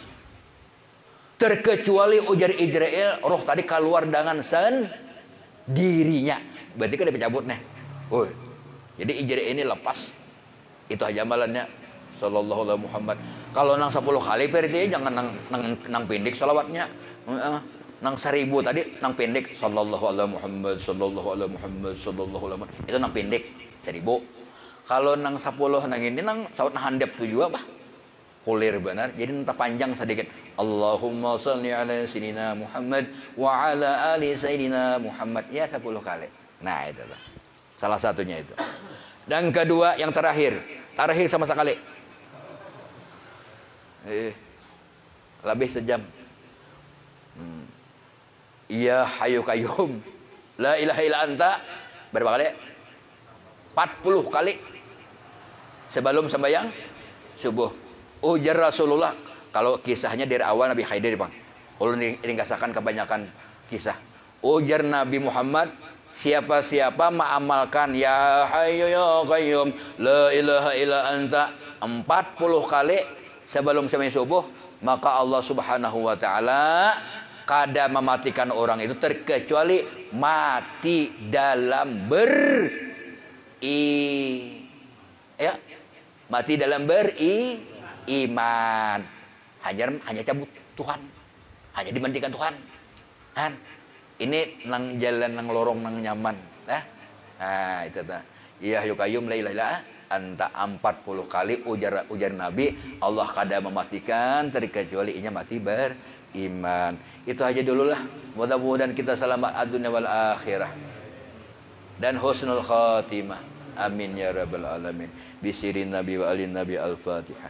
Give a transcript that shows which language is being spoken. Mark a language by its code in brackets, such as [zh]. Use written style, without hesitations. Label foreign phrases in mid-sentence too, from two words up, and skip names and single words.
[bjn] Terkecuali ujar Ijrail, roh tadi keluar dengan dirinya, berarti kan dia pencabut nih. Jadi Ijrail ini lepas. Itu aja amalannya. [ar] صلى الله عليه محمد. [bjn] Kalau nang 10 kali berarti jangan nang pendek salawatnya. Nang 1000 tadi nang pendek [ar] صلى الله عليه محمد، صلى الله عليه محمد، صلى الله عليه محمد. [bjn] Itu nang pendek 1000. Kalau nang 10 nang ini nang saut handap tuh juga bah. Kulir benar, jadi nanti panjang sedikit. [ar] اللهم صل على سيدنا محمد وعلى آل سيدنا محمد wa ala ali sayyidina Muhammad, [bjn] ya 10 kali. Nah itu lah salah satunya itu. Dan kedua yang terakhir sama sekali lebih sejam. [ar] يا حي قيوم لا إله إلا أنت [bjn] berapa kali? 40 kali sebelum sembahyang subuh. Ujar Rasulullah, kalau kisahnya dari awal Nabi Khaidir bang, ulun ringkasakan kebanyakan kisah. Ujar Nabi Muhammad, siapa-siapa mengamalkan [ar] يا حي يا قيوم لا إله إلا أنت [bjn] 40 kali sebelum sembahyang subuh, maka Allah [ar] سبحانه وتعالى [bjn] kada mematikan orang itu terkecuali mati dalam mati dalam iman. Hanya cabut Tuhan, hanya dimandikan Tuhan. Ini nang jalan nang lorong nang nyaman, itu ta. [ar] يا قيوم لا إله إلا أنت [bjn] 40 kali ujar Nabi, Allah kada mematikan terkecuali inya mati beriman. Itu aja dulu lah. Mudah-mudahan kita selamat [ar] الدنيا والآخرة [bjn] dan [ar] حسن الخاتمة. آمين يا رب العالمين. بسر النبي وآل النبي الفاتحة.